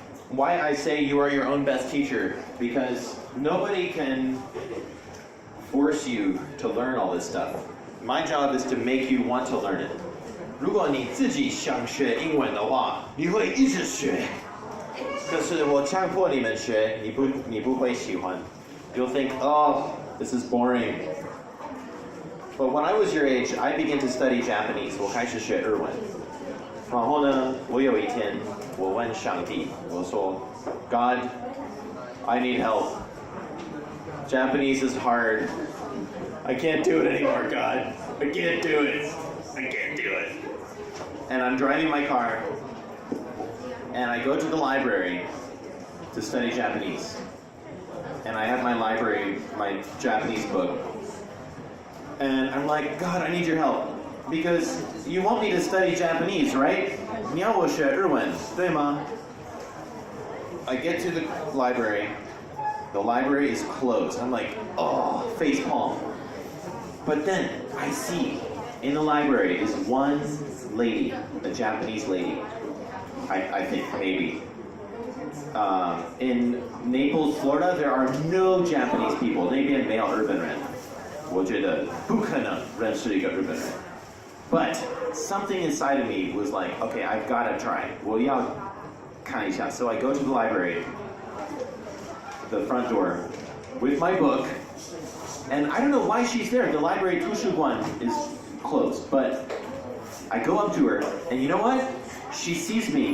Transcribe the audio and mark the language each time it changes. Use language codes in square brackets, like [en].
[en] why I say you are your own best teacher, because nobody can force you to learn all this stuff. My job is to make you want to learn it. [zh] 如果你自己想学英文的话，你会一直学。可是我强迫你们学，你不会喜欢。 [en] You'll think, oh, this is boring. But when I was your age, I began to study Japanese. [zh] 我开始学日文。然后呢，我有一天，我问上帝，我说 [en] God, I need help. Japanese is hard. I can't do it anymore, God. I can't do it. I can't do it. And I'm driving my car, and I go to the library to study Japanese. And I have my library, my Japanese book. And I'm like, God, I need your help. Because you want me to study Japanese, right? [zh] 你要我学日文，对吗？ [en] I get to the library. The library is closed. I'm like, oh, facepalm. But then I see in the library is one lady, a Japanese lady. I think, maybe. In Naples, Florida, there are no Japanese people. [zh] 那边没有日本人。我觉得不可能认识一个日本人。 [en] But something inside of me was like, okay, I've got to try. [zh] 我要看一下. [en] So I go to the library, the front door, with my book, and I don't know why she's there. The library 图书馆 is closed, but I go up to her, and you know what? She sees me.